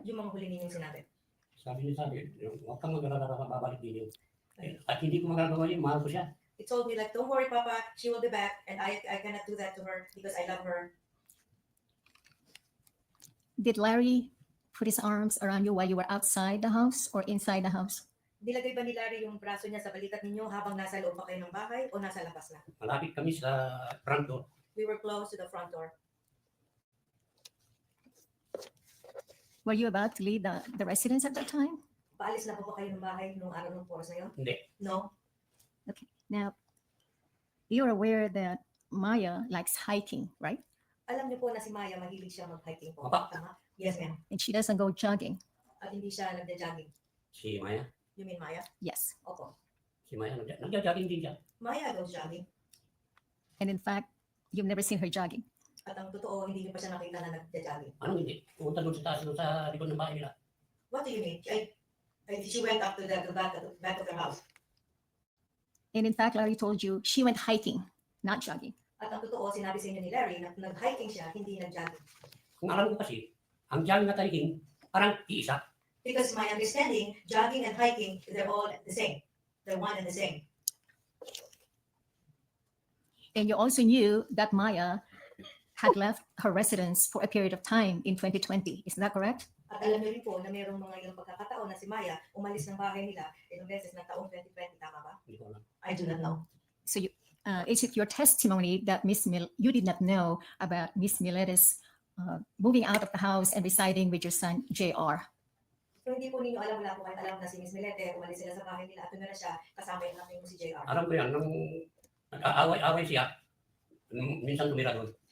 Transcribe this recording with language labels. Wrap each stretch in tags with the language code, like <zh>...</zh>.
<tl>Yung mga huli ninyong sinabi. Sabi, huwag kang babalik din yun. At hindi ko magagawa yun, mahal ko siya.</tl> <en>He told me like, don't worry, Papa, she will be back, and I cannot do that to her because I love her. Did Larry put his arms around you while you were outside the house or inside the house?</en> <tl>Nilagay ba ni Larry yung braso niya sa balikat ninyo habang nasa loob pa kayo ng bahay o nasa labas na? Malapit kami sa front door.</tl> <en>We were close to the front door. Were you about to leave the residence at that time?</en> <tl>Paalis na po ba kayo ng bahay nung araw ng oras na yun? Hindi.</tl> <en>No. Now, you're aware that Maya likes hiking, right?</en> <tl>Alam niyo po na si Maya mahilig siya mag-hiking po. Opo.</tl> <en>Tama? Yes, ma'am. And she doesn't go jogging.</en> <tl>At hindi siya nagja-jogging. Si Maya.</tl> <en>You mean Maya? Yes.</en> <tl>Opo. Si Maya, nagja-jogging din siya.</tl> <en>Maya goes jogging. And in fact, you've never seen her jogging.</en> <tl>At ang totoo, hindi niyo pa siya nakita na nagja-jogging. Anong hindi? Pumunta doon sa taas, doon sa likod ng bahay nila.</tl> <en>What do you mean? She went up to the back of the house. And in fact, Larry told you she went hiking, not jogging.</en> <tl>At ang totoo, sinabi sa inyo ni Larry na nag-hiking siya, hindi nag-jogging. Kung alam ko kasi, ang jogging at hiking, parang iisa.</tl> <en>Because my understanding, jogging and hiking, they're all the same. They're one and the same. And you also knew that Maya had left her residence for a period of time in 2020. Isn't that correct?</en> <tl>At alam niyo rin po na mayroong mga ilang pagkakataon na si Maya umalis ng bahay nila ilang beses ng taong 2020, tama ba? Hindi ko alam.</tl> <en>I do not know. So is it your testimony that you did not know about Miss Milete's moving out of the house and residing with your son, JR?</en> <tl>So hindi po ninyo alam, wala po kayo alam na si Miss Millete, umalis sila sa bahay nila at tumira siya kasama yung aking mo si JR. Alam ko yan, nung nag-aaway-aaway siya, minsan tumira doon.</tl>